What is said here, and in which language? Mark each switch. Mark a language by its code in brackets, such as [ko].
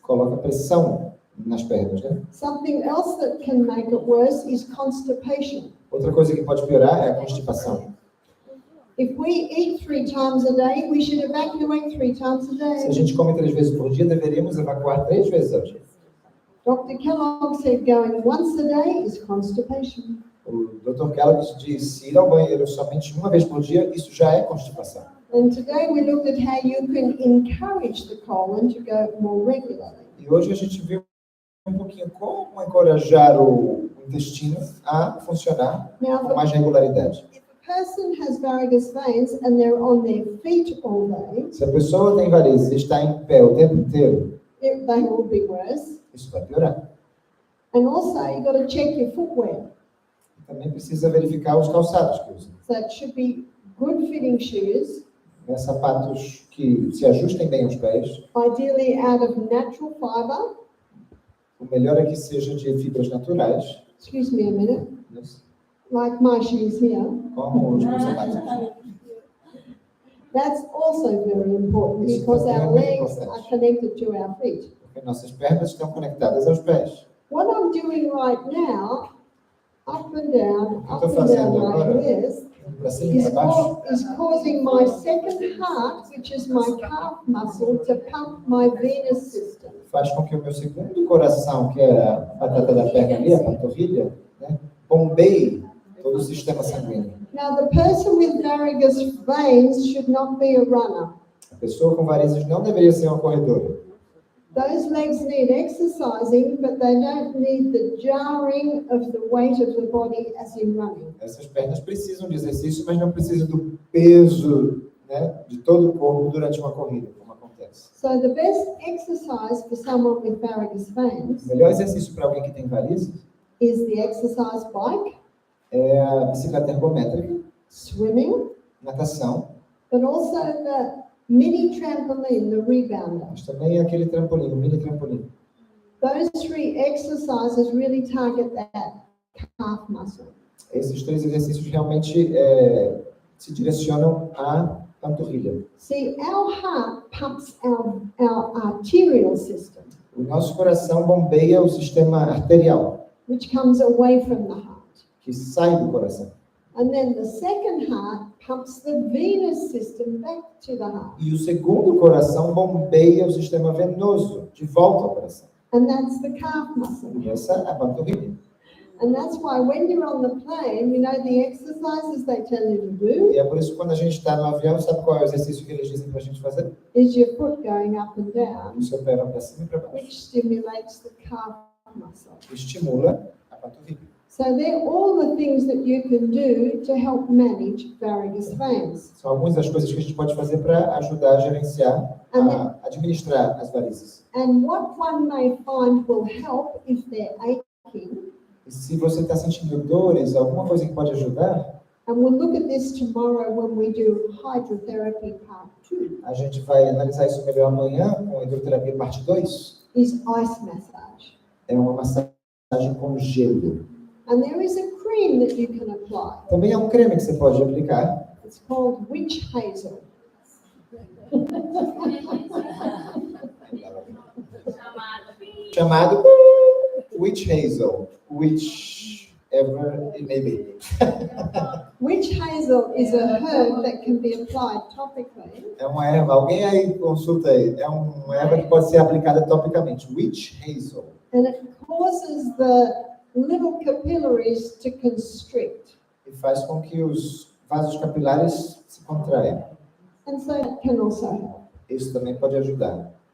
[pt] Coloca pressão nas pernas, né? [en] Something else that can make it worse is constipation. [pt] Outra coisa que pode piorar é a constipação. [en] If we eat 3 times a day, we should evacuate 3 times a [pt] Se a [en] day. [pt] gente come 3 vezes por dia, deveríamos evacuar 3 vezes ao dia. [en] Dr. Kellogg said going once a day is constipation. [pt] O Dr. Kellogg disse ir ao banheiro somente uma vez por dia, isso já é constipação. [en] And today we looked at how you can encourage the colon to go more regularly. [pt] E hoje a gente viu um pouquinho como encorajar o intestino a funcionar [en] Now, [pt] com mais regularidade. [en] if a person has varicose veins and they're on their feet all day, [pt] Se a pessoa tem varizes e está em pé o tempo inteiro, [en] they will be worse. [pt] isso vai piorar. [en] And also, you've got to check your footwear. [pt] Também precisa verificar os calçados que usa. [en] So it should be good fitting shoes, [pt] Né, sapatos que se ajustem bem aos pés. [en] ideally out of natural fiber. [pt] O melhor é que seja de fibras naturais, [en] Excuse me a minute, [pt] né, [en] like my shoes here. [pt] como os meus sapatos aqui. [en] That's also very important [pt] Isso [en] because [pt] também é [en] our [pt] muito [en] legs [pt] importante. [en] are connected to our feet. [pt] Porque nossas pernas estão conectadas aos pés. [en] What I'm doing right now, up and down [pt] O que eu estou fazendo [en] like [pt] agora, [en] this, [pt] para cima e para baixo, [en] is causing my second heart, which is my calf muscle, to pump my venous system. [pt] faz com que o meu segundo coração, que é a batata da perna ali, a panturrilha, né, bombeie todo o sistema sanguíneo. [en] Now, the person with varicose veins should not be a runner. [pt] A pessoa com varizes não deveria ser uma corredora. [en] Those legs need exercising, but they don't need the jarring of the weight of the body as in running. [pt] Essas pernas precisam de exercício, mas não precisam do peso, né, de todo o corpo durante uma corrida, como acontece. [en] So the best exercise for someone with varicose veins [pt] O melhor exercício para alguém que tem varizes [en] is the exercise bike, [pt] é a bicicleta ergométrica, [en] swimming, [pt] natação, [en] but also the mini trampoline, the rebounder. [pt] mas também aquele trampolim, o mini trampolim. [en] Those 3 exercises really target that calf muscle. [pt] Esses 3 exercícios realmente se direcionam à panturrilha. [en] See, our heart pumps our arterial system. [pt] O nosso coração bombeia o sistema arterial, [en] which comes away from the heart. [pt] que sai do coração. [en] And then the second heart pumps the venous system back to the heart. [pt] E o segundo coração bombeia o sistema venoso de volta ao coração. [en] And that's the calf muscle. [pt] E essa é a panturrilha. [en] And that's why when you're on the plane, you know the exercises they tell you to do [pt] E é por isso que quando a gente está no avião, sabe qual é o exercício que eles dizem para a gente fazer? [en] is your foot going up and down, [pt] O seu pé vai para cima e para baixo. [en] which stimulates the calf muscle. [pt] Estimula a panturrilha. [en] So they're all the things that you can do to help manage varicose veins. [pt] São algumas das coisas que a gente pode fazer para ajudar a gerenciar, a administrar as varizes. [en] And what one may find will help if they're aching, [pt] E se você está sentindo dores, alguma coisa que pode ajudar, [en] and we'll look at this tomorrow when we do hydrotherapy part 2, [pt] a gente vai analisar isso melhor amanhã com a hidroterapia parte 2, [en] is ice massage. [pt] é uma massagem com gelo. [en] And there is a cream that you can apply. [pt] Também é um creme que você pode aplicar, [en] It's called witch hazel. [pt] chamado witch hazel, [en] whichever it may be. Witch hazel is a herb that can be applied topically. [pt] É uma erva, alguém aí consulta aí, é uma erva que pode ser aplicada topicamente, witch hazel. [en] And it causes the little capillaries to constrict. [pt] E faz com que os vasos capilares se contraiam. [en] And so it can also help. [pt] Isso também pode ajudar.